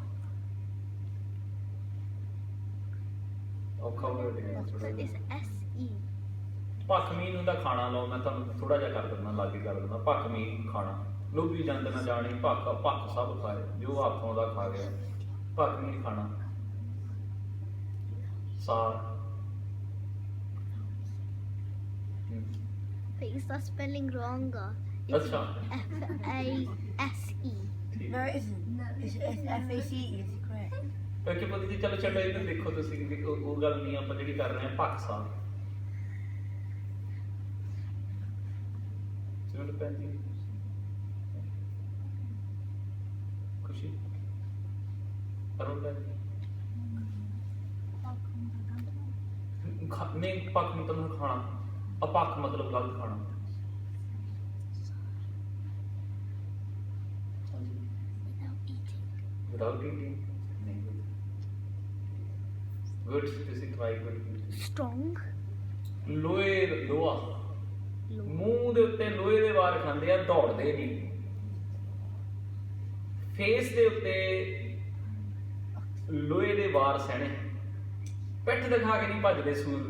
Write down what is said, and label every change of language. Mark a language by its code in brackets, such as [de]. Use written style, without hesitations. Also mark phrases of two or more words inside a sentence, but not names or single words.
[pa] ਔਖਾ word ਹੈ ਥੋੜ੍ਹਾ [en] But [pa] ਜਿਹਾ। [en] it's S-E. [pa] ਭਖ ਮੀਨ ਹੁੰਦਾ ਖਾਣਾ। ਲਓ ਮੈਂ ਤੁਹਾਨੂੰ ਥੋੜਾ ਜਿਹਾ ਕਰ ਦਿੰਦਾ, ਲਾਗੇ ਕਰ ਦਿੰਦਾ। ਭਖ ਮੀਨ ਖਾਣਾ। ਲੋਭੀ ਜੰਤ ਨਾ ਜਾਣੀ ਭਖ, ਭਖ ਸਭ ਖਾਏ, ਜੋ ਹੱਥ ਆਉਂਦਾ ਖਾ ਗਿਆ। ਭਖ ਮੀਨ ਖਾਣਾ। ਸਾਰ, [en] Face, that's spelling wrong. [pa] ਅੱਛਾ [en] F-A-S-E. [pa] ਠੀਕ। [en] No, it isn't. It's F-A-C-E, is it correct? [pa] ਕਿਉਂਕਿ ਪਤਾ ਜੀ, ਚਲੋ ਛੱਡੋ ਇਹਨੂੰ, ਦੇਖੋ ਤੁਸੀਂ ਕਿ ਉਹ ਗੱਲ ਨਹੀਂ ਆਪਾਂ ਜਿਹੜੀ ਕਰ ਰਹੇ ਹਾਂ। ਭਖ ਸਾਰ ਚਲੋ ਪੈਂਦੀ ਖੁਸ਼ੀ ਅਰੁਣ ਨਹੀਂ, ਭਖ ਮਤਲਬ ਖਾਣਾ, ਅਪੱਖ ਮਤਲਬ ਗਲਤ ਖਾਣਾ। [en] Without eating. Without eating? [pa] ਨਹੀਂ। Good, ਤੁਸੀਂ ਟਰਾਈ ਕਰੋ। [en] Strong. [pa] ਲੋਹੇ, ਲੋਹਾ, [en] Low. [pa] ਮੂੰਹ ਦੇ ਉੱਤੇ ਲੋਹੇ ਦੇ ਵਾਰ ਖਾਂਦੇ ਆ, ਦੌੜਦੇ ਨਹੀਂ। ਫੇਸ ਦੇ ਉੱਤੇ ਲੋਹੇ ਦੇ ਵਾਰ ਸਹਿਣੇ, ਪਿੱਠ ਦਿਖਾ ਕੇ ਨਹੀਂ ਭੱਜਦੇ ਸੂਰਮੇ।